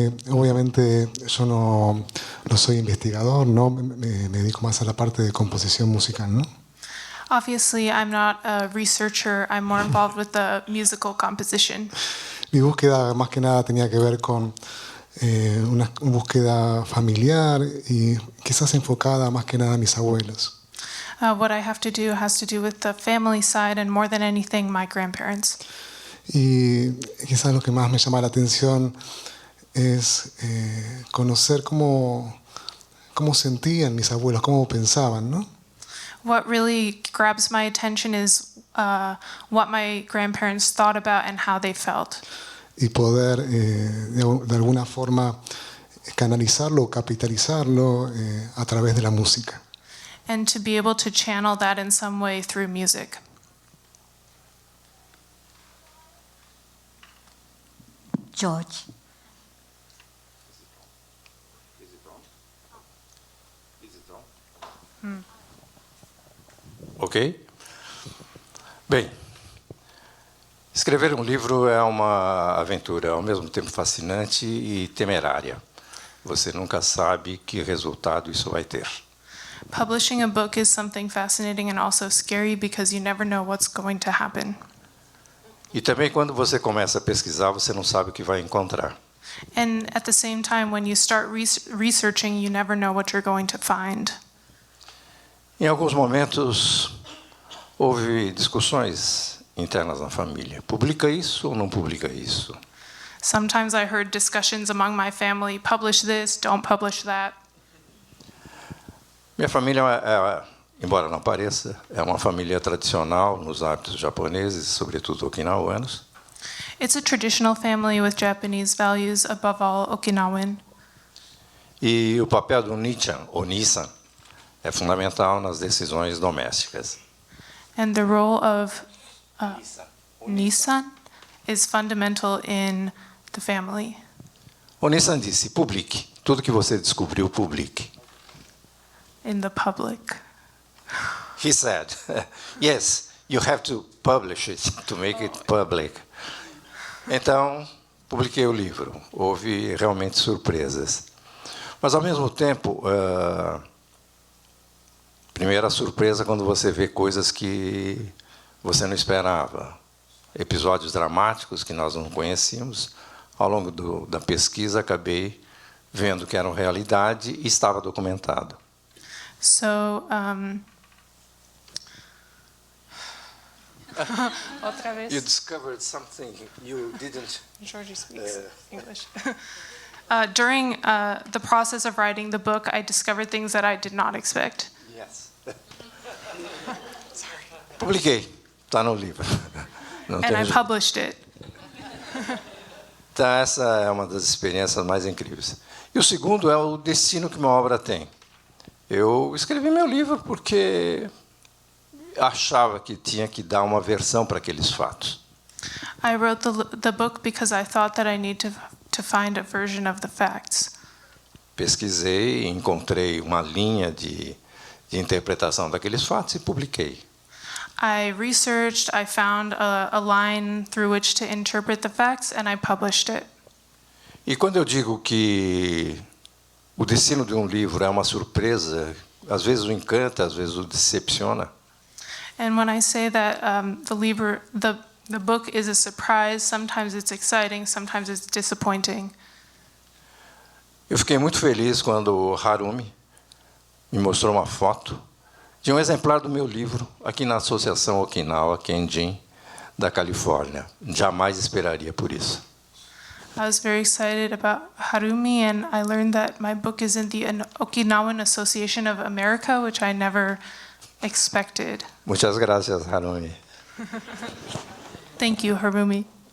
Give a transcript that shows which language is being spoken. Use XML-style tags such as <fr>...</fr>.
<es>Obviamente yo no soy investigador, ¿no? Me dedico más a la parte de composición musical, ¿no?</es> <en>Obviously, I'm not a researcher. I'm more involved with the musical composition.</en> <es>Mi búsqueda más que nada tenía que ver con una búsqueda familiar y quizás enfocada más que nada a mis abuelos.</es> <en>What I have to do has to do with the family side and more than anything, my grandparents.</en> <es>Y quizás lo que más me llama la atención es conocer cómo sentían mis abuelos, cómo pensaban, ¿no?</es> <en>What really grabs my attention is what my grandparents thought about and how they felt.</en> <es>Y poder de alguna forma canalizarlo o capitalizarlo a través de la música.</es> <en>And to be able to channel that in some way through music. George. Ok?</en> <pt>Bem, escrever um livro é uma aventura ao mesmo tempo fascinante e temerária. Você nunca sabe que resultado isso vai ter.</pt> <en>Publishing a book is something fascinating and also scary because you never know what's going to happen.</en> <pt>E também quando você começa a pesquisar, você não sabe o que vai encontrar.</pt> <en>And at the same time, when you start researching, you never know what you're going to find.</en> <pt>Em alguns momentos, houve discussões internas na família. Publica isso ou não publica isso?</pt> <en>Sometimes I heard discussions among my family, publish this, don't publish that.</en> <pt>Minha família, embora não pareça, é uma família tradicional nos hábitos japoneses, sobretudo okinawanos.</pt> <en>It's a traditional family with Japanese values, above all Okinawan.</en> <pt>E o papel do Nichan, ou Nissan, é fundamental nas decisões domésticas.</pt> <en>And the role of Nissan is fundamental in the family.</en> <pt>O Nissan disse, publique. Tudo que você descobriu, publique.</pt> <en>In the public. He said, yes, you have to publish it, to make it public.</en> <pt>Então, publiquei o livro. Houve realmente surpresas. Mas, ao mesmo tempo, primeira surpresa quando você vê coisas que você não esperava. Episódios dramáticos que nós não conhecíamos. Ao longo da pesquisa, acabei vendo que eram realidade e estava documentado. So, outra vez.</pt> <en>You discovered something you didn't. Georgie speaks English. During the process of writing the book, I discovered things that I did not expect. Yes.</en> <pt>Publiquei, está no livro. Não</pt> <en>And I published it.</en> <pt>Então, essa é uma das experiências mais incríveis. E o segundo é o destino que uma obra tem. Eu escrevi meu livro porque achava que tinha que dar uma versão para aqueles fatos.</pt> <en>I wrote the book because I thought that I need to find a version of the facts.</en> <pt>Pesquisei, encontrei uma linha de interpretação daqueles fatos e publiquei.</pt> <en>I researched, I found a line through which to interpret the facts, and I published it.</en> <pt>E quando eu digo que o destino de livro é uma surpresa, às vezes o encanta, às vezes o decepciona.</pt> <en>And when I say that the book is a surprise, sometimes it's exciting, sometimes it's disappointing.</en> <pt>Eu fiquei muito feliz quando o Harumi me mostrou uma foto de exemplar do meu livro aqui na Associação Okinawa Kenjin da Califórnia. Jamais esperaria por isso.</pt> <en>I was very excited about Harumi, and I learned that my book is in the Okinawan Association of America, which I never expected.</en> <es>Muchas gracias, Harumi.</es> <en>Thank you, Harumi.</en>